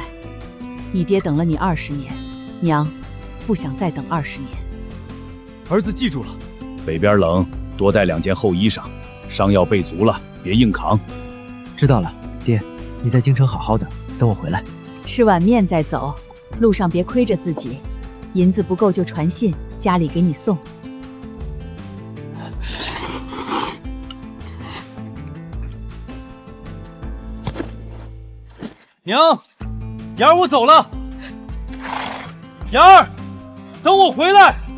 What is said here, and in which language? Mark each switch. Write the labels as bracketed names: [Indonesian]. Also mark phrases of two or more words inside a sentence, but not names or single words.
[Chinese] 你爹等了你20年，娘不想再等20年。兒子記住了。北邊冷，多帶2件厚衣裳。傷藥備足了，別硬扛。知道了，爹，你在京城好好的，等我回來。吃碗面再走，路上別虧着自己。銀子不夠就傳信，家裡給你送。娘，妍兒，我走了。妍兒，等我回來。